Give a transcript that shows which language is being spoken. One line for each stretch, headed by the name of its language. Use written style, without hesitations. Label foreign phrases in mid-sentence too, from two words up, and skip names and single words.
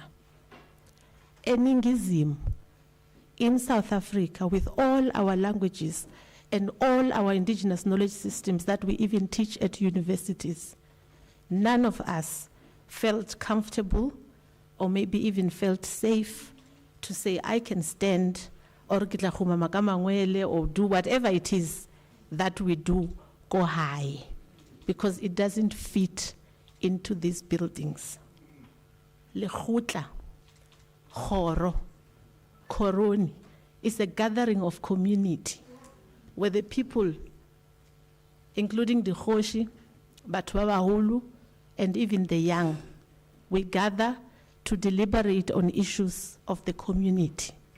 English: Eningizimu, in South Africa, with all our languages and all our indigenous knowledge systems that we even teach at universities, none of us felt comfortable or maybe even felt safe to say, I can stand, or
Northern Sotho: ke tla khuma ka mangwele,
English: or do whatever it is that we do, go high, because it doesn't fit into these buildings. Lekgotla, Khoro, Koroni is a gathering of community where the people, including the Khoshi,
Northern Sotho: Batho ba baholo,
English: and even the young, we gather to deliberate on issues of the community.